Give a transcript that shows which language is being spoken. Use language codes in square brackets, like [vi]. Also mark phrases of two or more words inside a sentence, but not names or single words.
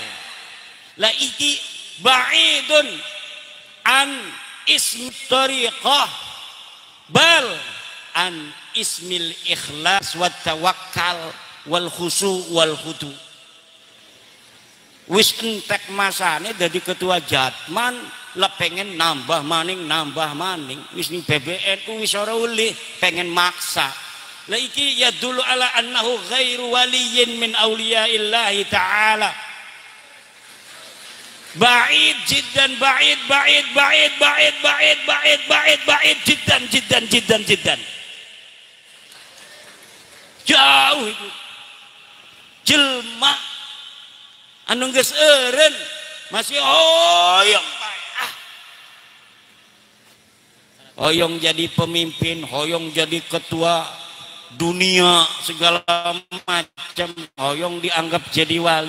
[jv] Lah iki [ar] بعيد عن اسم طريقة بل عن اسم الإخلاص والتوكل والخشوع والخضوع. [jv] Wis entek masane jadi ketua jatman lah pengen nambah maning wis ning PBNU wis ora uli pengen maksa. Lah iki ya [ar] دل على أنه غير ولي من أولياء الله تعالى. بعيد جدا بعيد جدا. [id] Jauh itu. [su] Jelma anu geus eureun masih hoyong. Hoyong jadi pemimpin, hoyong jadi ketua dunia segala macam, hoyong dianggap jadi wali.